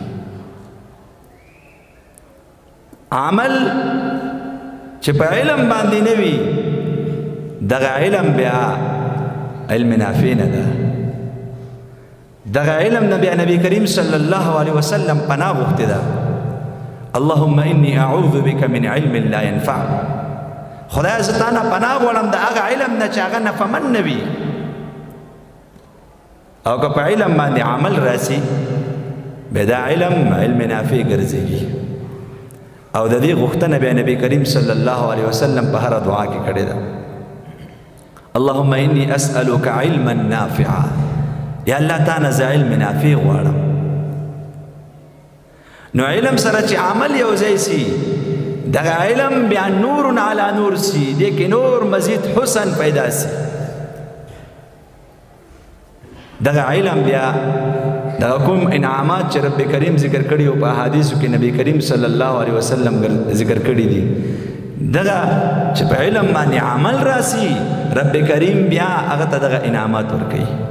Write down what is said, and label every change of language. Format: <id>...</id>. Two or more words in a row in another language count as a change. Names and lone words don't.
<ps>عمل چې په علم باندې نه وي دغه علم بیا</ps> <ar>علم نافع</ar> <ps>نه ده. دغه علم نبی کریم</ps> <ar>صلی الله علیه وسلم</ar> <ps>پناه غوښتې ده.</ps> <ar>اللهم انی اعوذ بک من علم لا ينفع.</ar> <ps>خدای زه تا نه پناه غواړم د هغه علم نه چې هغه نفعمند نه وي. او که په علم باندې عمل راسي بیا دا علم نافع ګرځېږي. او د دې غوښتنه بیا نبی کریم</ps> <ar>صلی الله علیه وسلم</ar> <ps>په هره دعا کې کړې ده.</ps> <ar>اللهم انی اسألک علما نافعا.</ar> <ps>یا الله تا نه زه</ps> <ar>علم نافع</ar> <ps>غواړم. نو علم سره چې عمل یو ځای سي دغه علم بیا</ps> <ar>نور علی نور</ar> <ps>سي، دې کې نور مزید حسن پیدا سي. دغه علم بیا دغه کوم انعامات چې رب کریم ذکر کړي او په احادیثو کې نبی کریم</ps> <ar>صلی الله علیه وسلم</ar> <ps>ذکر کړي دي، دغه چې په علم باندې عمل راسي رب کریم بیا هغه ته دغه انعامات ورکوي.</ps>